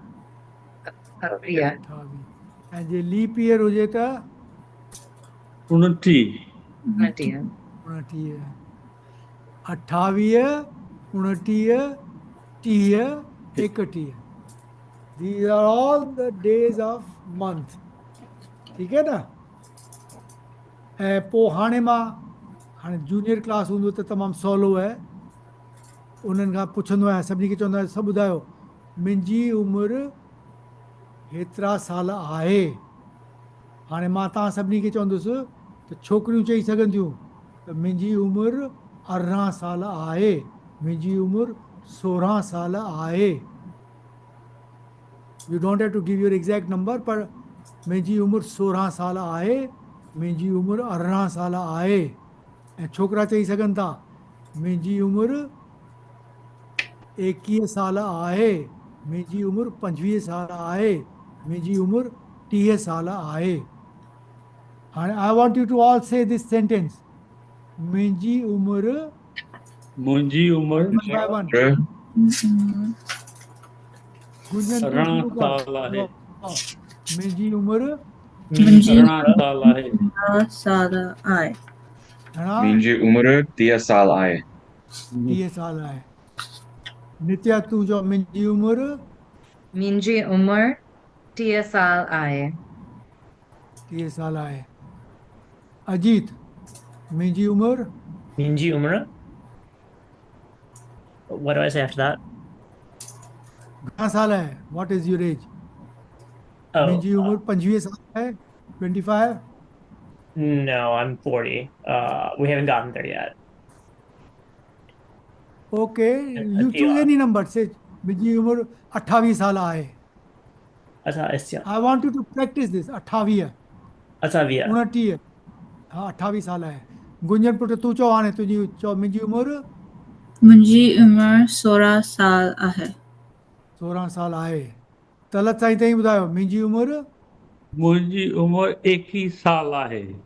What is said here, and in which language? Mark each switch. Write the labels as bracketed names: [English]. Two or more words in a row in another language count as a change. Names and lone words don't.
[Sindhi] 28 ऐं जे लीप ईयर हुजे त 29 [English] 29 28 29 30 31 These are all the days of month [Hindi] ठीक है ना [Sindhi] ऐं पोइ हाणे जूनियर क्लास हूंदो त तमामु सवलो आहे उन्हनि खां पुछंदो आहियां सभिनी खे चवंदो आहियां सभु ॿुधायो मुंहिंजी उमिरि हेतिरा साल आहे हाणे मां तव्हां सभिनी खे चवंदुसि त छोकिरियूं चई सघंदियूं त मुंहिंजी उमिरि 18 साल आहे मुंहिंजी उमिरि 16 साल आहे [English] You don't have to give your exact number [Sindhi] पर मुंहिंजी उमिरि 16 साल आहे मुंहिंजी उमिरि 18 साल आहे ऐं छोकिरा चई सघनि था मुंहिंजी उमिरि 21 साल आहे मुंहिंजी उम्र 25 साल आहे मुंहिंजी उम्र 30 साल आहे हाणे [English] I want you to all say this sentence [Sindhi] मुंहिंजी उम्र मुंहिंजी उमिरि [English] one by one गुंजन तू [Sindhi] अरिड़हं शुरू कर साल आहे मुंहिंजी उम्र मुंहिंजी अरिड़हं साल आहे 10 साल आहे घणा मुंहिंजी उमिरि 3 साल आहे 30 साल आहे नित्या तू जो मुंहिंजी उम्र मुंहिंजी उमिरि 30 साल आहे 30 साल आहे अजीत मुंहिंजी उम्र मुंहिंजी उम्र. [English] What do I say after that? [Sindhi] घणा साल आहे [English] What is your age Oh, [Sindhi] मुंहिंजी उम्र 25 साल आहे 25 [English] no, I'm 40. We haven't gotten there yet. Okay you choose any number say [Sindhi] मुंहिंजी उम्र 28 साल आहे Asya. [English] I want you to practice this 28 Asavia. [Sindhi] 29 हा 28 साल आहे गुंजन पुट तू चओ हाणे तुंहिंजी चओ मुंहिंजी उम्र मुंहिंजी उमिरि 16 साल आहे 16 साल आहे तलत साईं ताईं ॿुधायो मुंहिंजी उम्र मुंहिंजी उमिरि 21 साल आहे